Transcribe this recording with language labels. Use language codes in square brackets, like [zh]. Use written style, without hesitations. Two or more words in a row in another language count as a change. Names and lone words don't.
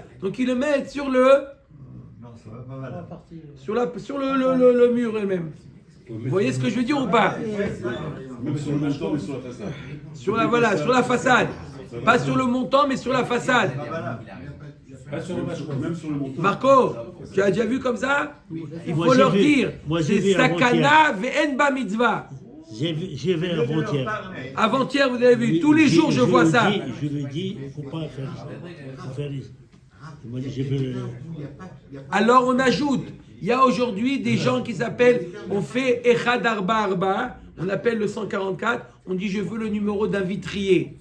[fr] Donc ils le mettent sur le mur elle-même. Vous voyez ce que je veux dire ou pas? Même sur le montant, mais sur la façade. Sur la façade. Pas sur le montant, mais sur la façade. Pas sur le même sur le montant. Marco, tu as déjà vu comme ça? Il faut leur dire, c'est [he] סכנה ואין מצוה. [fr] J'ai vu avant-hier. Avant-hier, vous avez vu, tous les jours je vois ça. Je lui ai dit, il ne faut pas faire ça. Il faut faire ça. Il m'a dit, j'ai vu Alors on ajoute, il y a aujourd'hui des gens qui s'appellent, on fait Echad Arba Arba, on appelle le 144, on dit je veux le numéro d'un vitrier.